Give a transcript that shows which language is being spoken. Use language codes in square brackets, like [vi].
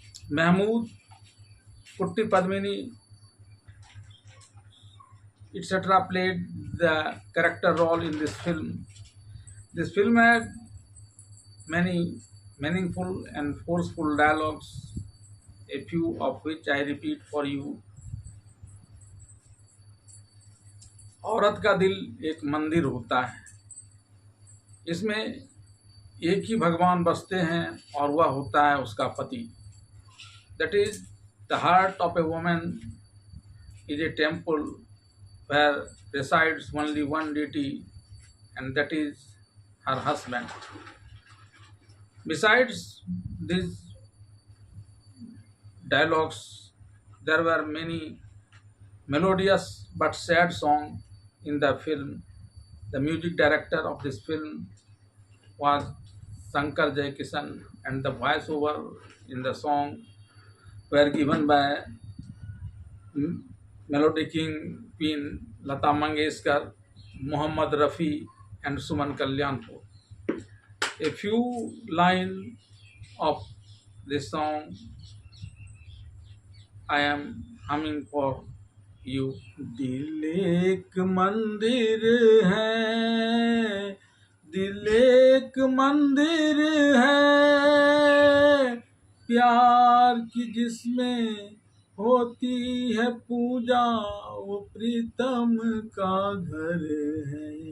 [en] Mahmood, Putti Padmini, etc. played the character role in this film. This film had many meaningful and forceful dialogues, a few of which I repeat for you. [hi] औरत का दिल एक मंदिर होता है, इसमें एक ही भगवान बसते हैं और वह होता है उसका पति. [en] That is, the heart of a woman is a temple where resides only one deity, and that is her husband. Besides these dialogues, there were many melodious but sad songs in the film. The music director of this film was Shankar Jaikishan, and the voiceover in the song were given by Melody King Queen Lata Mangeshkar, Muhammad Rafi, and Suman Kalyanpur. A few lines of this song I am humming for you. [hi] दिल एक मंदिर है, दिल एक मंदिर है, प्यार की जिसमें होती है पूजा वो प्रीतम का घर है.